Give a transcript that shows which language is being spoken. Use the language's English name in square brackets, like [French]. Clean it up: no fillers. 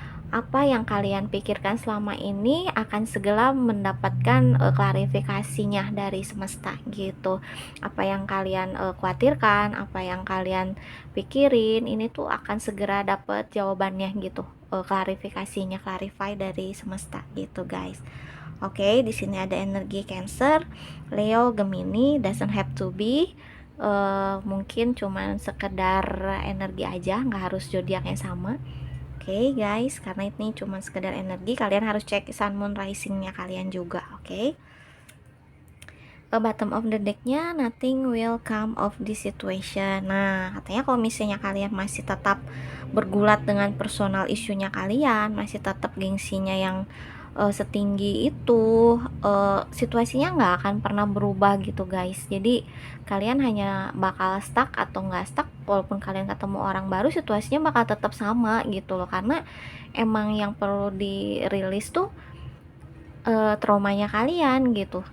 [Indonesian] apa yang kalian pikirkan selama ini akan segera mendapatkan klarifikasinya dari semesta gitu. Apa yang kalian khawatirkan, apa yang kalian pikirin, ini tuh akan segera dapat jawabannya gitu. Klarifikasinya, clarify dari semesta gitu, guys. Oke, di sini ada energi Cancer, Leo, Gemini, [English] doesn't have to be. [Indonesian] Mungkin cuman sekedar energi aja, nggak harus zodiaknya sama. Oke, guys, karena ini cuma sekedar energi, kalian harus cek sun moon risingnya kalian juga. Oke. [English] Bottom of the decknya, nothing will come of this situation. [Indonesian] Nah, katanya kalau misalnya kalian masih tetap bergulat dengan personal isunya kalian, masih tetap gengsinya yang setinggi itu, situasinya nggak akan pernah berubah gitu, guys. Jadi kalian hanya bakal [English] stuck [Indonesian] atau nggak stuck, walaupun kalian ketemu orang baru, situasinya bakal tetap sama gitu loh, karena emang yang perlu dirilis tuh traumanya kalian gitu.